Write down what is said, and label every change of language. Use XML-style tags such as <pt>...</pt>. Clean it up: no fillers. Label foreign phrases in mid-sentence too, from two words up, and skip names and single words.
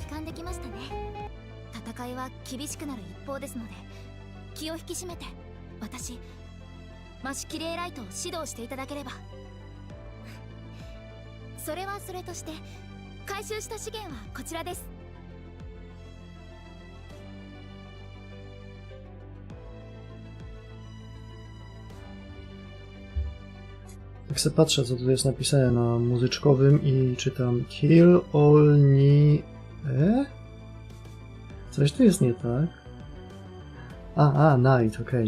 <ja>できましたね。戦いは厳しくなる一方ですので、気を引き締めて私マシュキレイライトを指導していただければ。それはそれとして、回収した資源はこちらです。</ja> <pl>Tak se patrzę, co tu jest napisane na muzyczkowym i czytam</pl> <en>Kill all</en> <pl>ni... Coś tu jest nie tak. Night, okej.</pl>